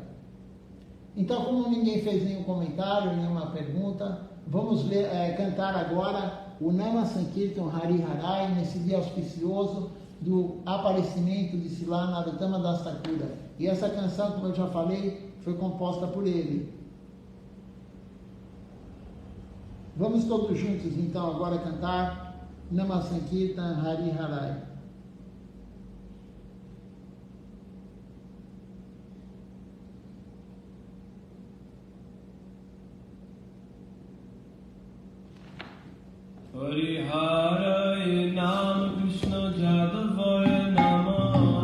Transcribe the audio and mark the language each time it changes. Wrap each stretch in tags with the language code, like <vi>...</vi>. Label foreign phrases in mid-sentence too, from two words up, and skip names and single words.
<pt>Então, como ninguém fez nenhum comentário, nenhuma pergunta, vamos cantar agora o Nama Sankirtan Hari Harai, nesse dia auspicioso do aparecimento de Srila Narottama Das Thakura. E essa canção, como eu já falei, foi composta por ele. Vamos todos juntos, então, agora cantar Nama Sankirtan Hari Harai.</pt> <sa>Hari Harai Nam Krishna Jadavaya Namah.</sa>